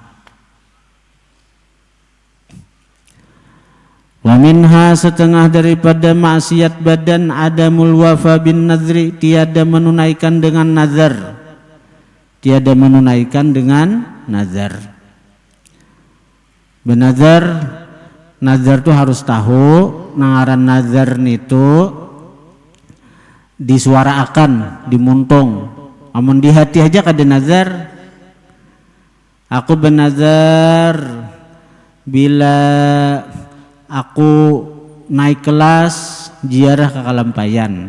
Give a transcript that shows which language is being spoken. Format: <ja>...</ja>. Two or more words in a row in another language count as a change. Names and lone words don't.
<ar>وَمِنْهَا,</ar> <bjn>setengah daripada maksiat badan,</bjn> <ar>عدم الوفاء بالنذر,</ar> <bjn>tiada menunaikan dengan nazar. Tiada menunaikan dengan nazar. Benazar, nazar tuh harus tahu, ngaran nazar itu disuarakan, dimuntung. Amun di hati aja kada nazar. Aku benazar bila aku naik kelas ziarah ke Kalampayan.</bjn>